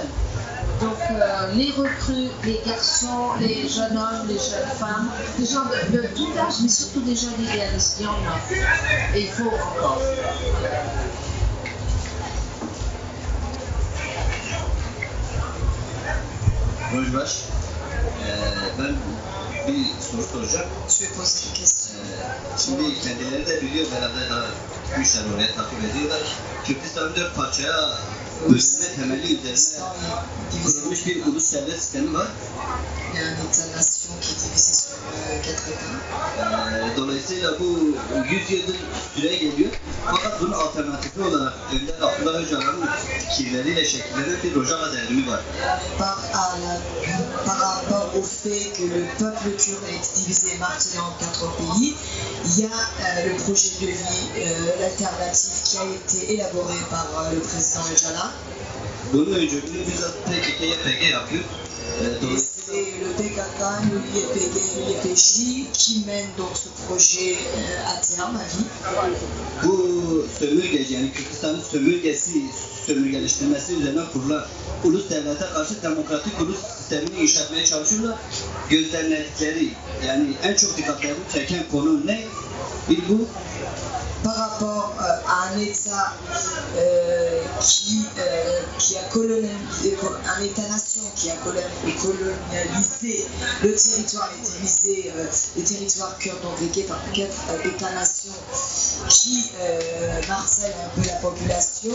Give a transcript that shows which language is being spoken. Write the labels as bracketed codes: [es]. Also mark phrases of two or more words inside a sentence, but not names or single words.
[fr] Donc les recrues, les garçons, les jeunes hommes, les jeunes femmes, des gens de tout âge, mais surtout des jeunes idéalistes, il y en a. Et il faut encore. Bonjour. [tr] Ben bir soru soracağım. [fr] Je vais poser une question. [tr] Şimdi kendileri de biliyor, beraber daha güçler oraya takip ediyorlar. Kürdistan'ı 4 parçaya bölünme temeli üzerine kurulmuş bir ulus devlet sistemi var. [fr] Il y a un État-nation qui est divisé sur 4 États. [tr] Dolayısıyla bu 100 yıldır süre geliyor. Fakat bunun alternatifi olarak Önder Abdullah Öcalan'ın fikirleriyle şekillenen bir Rojava devrimi var. [fr] Par rapport au fait que le peuple kurde a été divisé et martyrisé en 4 pays, il y a le projet de vie, l'alternative qui a été élaboré par le président Öcalan. [tr] Bunun öncülüğünü bizzat PKK-YPG yapıyor. [fr] C'est le PKK, l'YPG, l'YPJ qui mène donc ce projet à terme, à vie. [tr] Bu sömürgeci, yani Kürdistan'ın sömürgeleştirmesi üzerine kurulan ulus devlete karşı demokratik ulus sistemini inşa etmeye çalışıyorlar. Gözlemledikleri, yani en çok dikkatlerini çeken konu ne? Bir bu. [fr] Par rapport à un État qui a colonisé, un État-nation qui a colonisé le territoire, les territoires kurdes, donc les 4 États-nations qui harcèlent un peu la population.